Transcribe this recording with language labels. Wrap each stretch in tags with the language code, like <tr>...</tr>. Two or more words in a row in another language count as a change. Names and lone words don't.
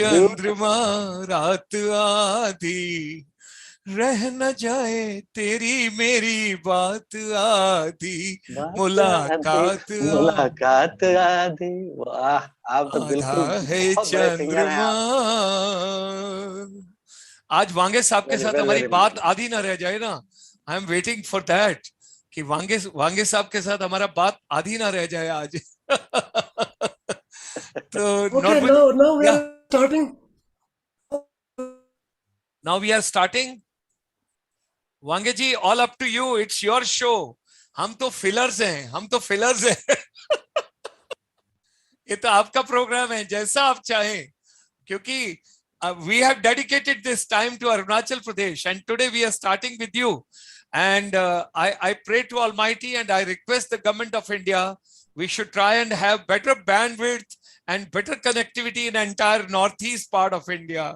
<hi>चंद्रमा रात आधी, रह न जाए तेरी मेरी बात आधी, बात आधी मुलाकात मुलाकात आधी। वाह, आप तो आधा बिल्कुल है बहुत बड़े सिंगर हैं चंद्रमा। आप। आज वांगे साहब के वेरी साथ वेरी हमारी वेरी बात नाइस। आधी ना रह जाए ना।</hi> <en>I am waiting for that</en> <hi>कि वांगे वांगे साहब के साथ हमारा बात आधी ना रह जाए आज। तो Okay, नॉर्बू जी,</hi> <en>now we या are starting. Now we are starting. Wange ji all up to you, it's your show.</en> <hi>हम तो फिलर्स हैं, हम तो फिलर्स हैं। ये तो आपका प्रोग्राम है, जैसा आप चाहें, क्योंकि</hi> <en>we have dedicated this time to Arunachal Pradesh, and today we are starting with you. And I pray to Almighty and I request the government of India, we should try and have better bandwidth and better connectivity in the entire northeast part of India.</en>